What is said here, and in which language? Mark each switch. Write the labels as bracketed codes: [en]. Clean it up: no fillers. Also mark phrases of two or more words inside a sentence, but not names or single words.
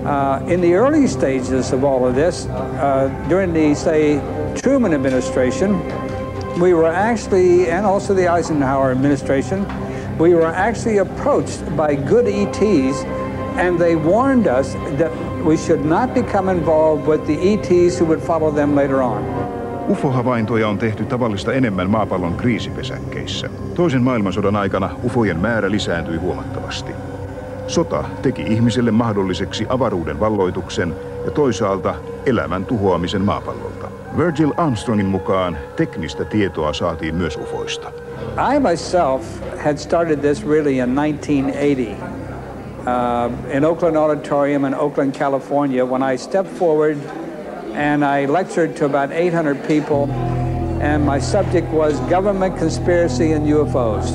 [en] In the early stages of all of this, during the, say, Truman administration, we were actually, and also the Eisenhower administration, we were actually approached by good ETs, and they warned us that we should not become involved with the ETs who would follow them later on. [fi] UFO-havaintoja on tehty tavallista enemmän maapallon kriisipesäkkeissä. Toisen maailmansodan aikana ufojen määrä lisääntyi huomattavasti. Sota teki ihmiselle mahdolliseksi avaruuden valloituksen ja toisaalta elämän tuhoamisen maapallolta. Virgil Armstrongin mukaan teknistä tietoa saatiin myös ufoista. [en] I myself had started this really in 1980 in Oakland Auditorium in Oakland, California, when I stepped forward and I lectured to about 800 people, and my subject was government conspiracy and UFOs.